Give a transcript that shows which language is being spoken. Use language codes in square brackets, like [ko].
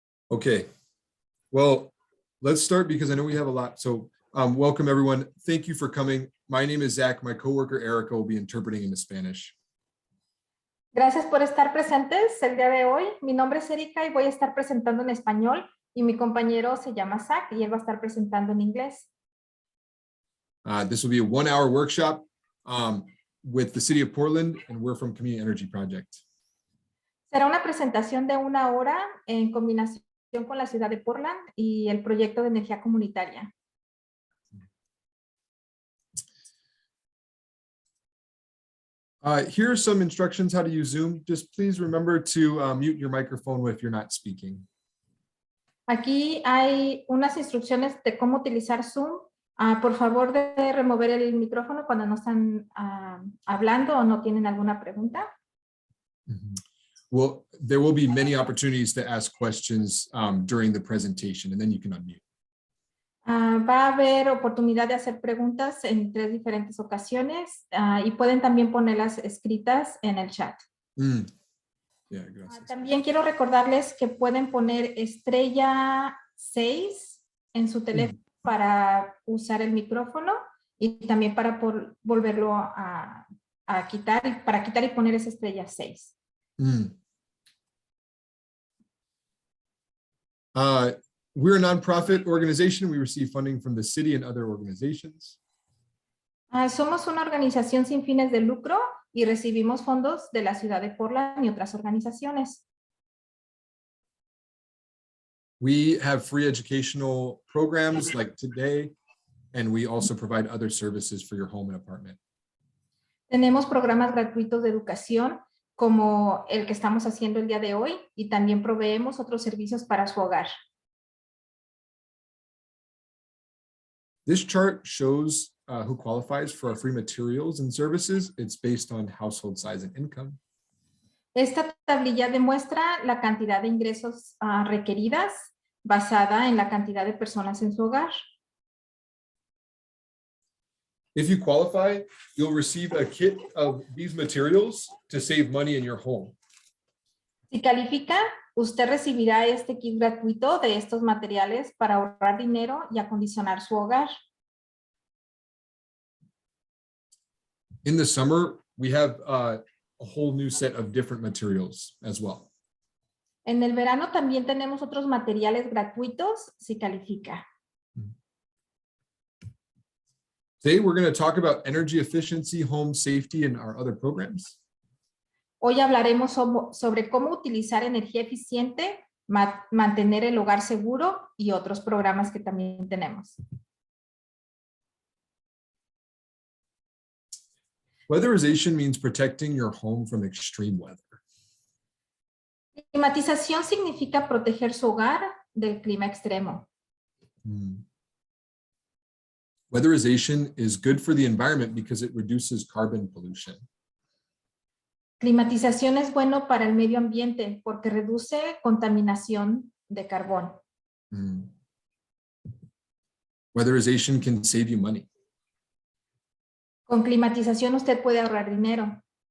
[en] Okay, well, let's start because I know we have a lot. So welcome, everyone. Thank you for coming. My name is Zach. My coworker, Erica, will be interpreting into Spanish. [es] Gracias por estar presentes el día de hoy. Mi nombre es Erika y voy a estar presentando en español y mi compañero se llama Zach y él va a estar presentando en inglés. [en] This will be a 1-hour workshop with the City of Portland, and we're from Community Energy Project. [es] Será una presentación de 1 hora en combinación con la ciudad de Portland y el proyecto de energía comunitaria. [en] Here are some instructions how to use Zoom. Just please remember to mute your microphone if you're not speaking. [es] Aquí hay unas instrucciones de cómo utilizar Zoom. Por favor, de remover el micrófono cuando no están hablando o no tienen alguna pregunta. [en] Well, there will be many opportunities to ask questions during the presentation, and then you can unmute. [es] Va a haber oportunidad de hacer preguntas en 3 diferentes ocasiones y pueden también ponerlas escritas en el chat. Yeah, gracias. También quiero recordarles que pueden poner estrella 6 en su teléfono para usar el micrófono y también para volverlo a quitar, para quitar y poner esa estrella 6. [en] We're a nonprofit organization. We receive funding from the city and other organizations. [es] Somos una organización sin fines de lucro y recibimos fondos de la ciudad de Portland y otras organizaciones. [en] We have free educational programs like today, and we also provide other services for your home and apartment. [es] Tenemos programas gratuitos de educación como el que estamos haciendo el día de hoy y también proveemos otros servicios para su hogar. [en] This chart shows who qualifies for our free materials and services. It's based on household size and income. [es] Esta tablilla demuestra la cantidad de ingresos requeridas basada en la cantidad de personas en su hogar. [en] If you qualify, you'll receive a kit of these materials to save money in your home. [es] Si califica, usted recibirá este kit gratuito de estos materiales para ahorrar dinero y acondicionar su hogar. [en] In the summer, we have a whole new set of different materials as well. [es] En el verano también tenemos otros materiales gratuitos si califica. [en] Today, we're going to talk about energy efficiency, home safety, and our other programs. [es] Hoy hablaremos sobre cómo utilizar energía eficiente, mantener el hogar seguro y otros programas que también tenemos. [en] Weatherization means protecting your home from extreme weather. [es] Climatización significa proteger su hogar del clima extremo. [en] Weatherization is good for the environment because it reduces carbon pollution. [es] Climatización es bueno para el medio ambiente porque reduce contaminación de carbón. Mm. [en] Weatherization can save you money. [es] Con climatización usted puede ahorrar dinero.